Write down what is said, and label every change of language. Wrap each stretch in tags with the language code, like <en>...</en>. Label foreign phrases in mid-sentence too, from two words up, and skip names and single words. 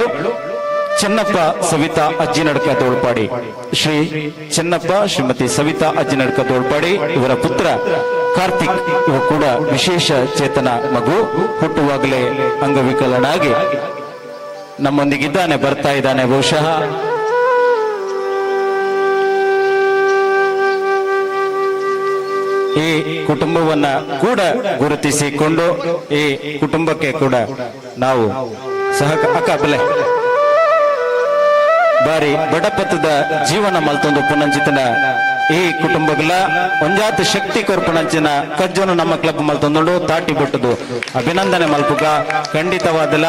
<kn>ಚೆನ್ನಪ್ಪ ಸವಿತಾ ಅಜ್ಜಿನಡ್ಕ ತೋಳ್ಪಾಡಿ, ಶ್ರೀ ಚೆನ್ನಪ್ಪ ಶ್ರೀಮತಿ ಸವಿತಾ ಅಜ್ಜಿನಡ್ಕ ತೋಳ್ಪಾಡಿ ಇವರ ಪುತ್ರ ಕಾರ್ತಿಕ್, ಇವರು ಕೂಡ ವಿಶೇಷ ಚೇತನ ಮಗು, ಹುಟ್ಟುವಾಗಲೇ ಅಂಗವಿಕಲನಾಗಿ ನಮ್ಮೊಂದಿಗಿದ್ದಾನೆ, ಬರ್ತಾ ಇದ್ದಾನೆ. ಬಹುಶಃ ಈ ಕುಟುಂಬವನ್ನ ಕೂಡ ಗುರುತಿಸಿಕೊಂಡು ಈ ಕುಟುಂಬಕ್ಕೆ ಕೂಡ ನಾವು</kn> <tcy>ಅಕ್ಕ ಬೆಲೆ ಬಾರಿ ಬಡಪತ್ತದ ಜೀವನ ಮಲ್ತೊಂದು ಪುನಂಚಿತನ ಈ ಕುಟುಂಬಗಳ ಒಂಜಾತ ಶಕ್ತಿ ಕೊರ್ಪುನಂಚಿನ ಕಜ್ಜನು ನಮ್ಮ ಕ್ಲಬ್ ಮಲ್ತೊಂದು ತಾಟಿ ಬಿಟ್ಟದು ಅಭಿನಂದನೆ ಮಲ್ಪುಗ ಖಂಡಿತವಾದಲ್ಲ.</tcy>